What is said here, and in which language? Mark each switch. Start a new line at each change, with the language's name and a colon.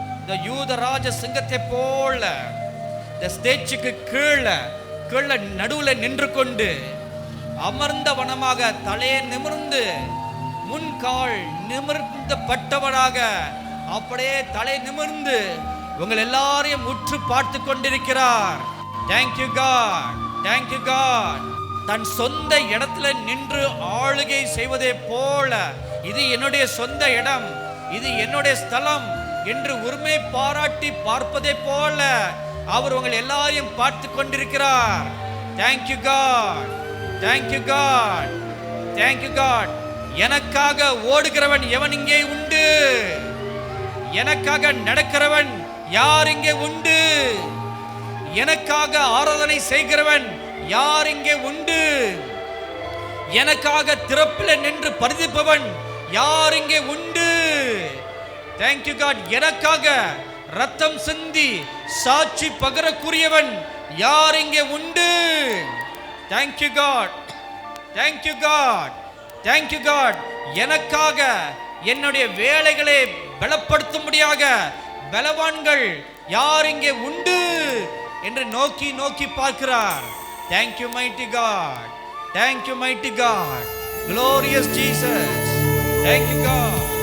Tamil: இந்த யூத ராஜ சிங்கத்தை போல இந்த ஸ்டேஜுக்கு கீழே நடுவில் நின்று கொண்டு அமர்ந்த வனமாக தலையை நிமிர்ந்து முன்கால் நிமிர்ந்த பட்டவனாக அப்படியே தலை நிமிர்ந்து உங்கள் எல்லாரையும் உற்று பார்த்து கொண்டிருக்கிறார்.
English: Thank you God, thank you God.
Tamil: தன் சொந்த இடத்துல நின்று ஆளுகை செய்வதே போல, இது என்னுடைய சொந்த இடம், இது என்னுடைய ஸ்தலம் என்று உரிமை பாராட்டி பார்ப்பதே போல அவர் உங்கள் எல்லாரையும் பார்த்து கொண்டிருக்கிறார்.
English: Thank you God, thank you God, thank you God.
Tamil: எனக்காக ஓடுகிறவன் எவன் இங்கே உண்டு? எனக்காக நடக்கிறவன் யார் இங்கே உண்டு? எனக்காக ஆராதனை செய்கிறவன் யார் இங்கே உண்டு? எனக்காக திறப்பில் நின்று பரிதிப்பவன் யார் இங்கே உண்டு?
English: Thank you God.
Tamil: எனக்காக ரத்தம் சிந்தி சாட்சி பகரக்கூடியவன் யார் இங்கே உண்டு?
English: Thank you God, thank you God, thank you God.
Tamil: எனக்காக என்னுடைய வேலைகளை பலப்படுத்தும்படியாக பலவான்கள் யார் இங்கே உண்டு என்று நோக்கி நோக்கி பார்க்கிறார்.
English: Thank you mighty God, thank you mighty God, glorious Jesus. Thank you God.